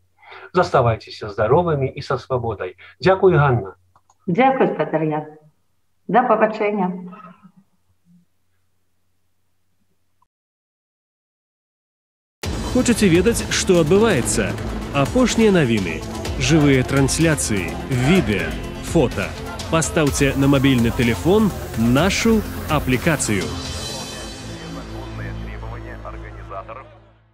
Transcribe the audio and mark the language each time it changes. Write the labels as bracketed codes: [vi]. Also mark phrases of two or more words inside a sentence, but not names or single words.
[be] Заставайцеся здаровымі і са свабодай. Дзякуй, Ганна. Дзякуй, спадар Ян. Да пабачэння. Хочаце ведаць, што адбываецца? Апошнія навіны. [ru] Живые трансляции, видео, фото. Поставьте на мобильный телефон нашу аппликацию. Законные требования организаторов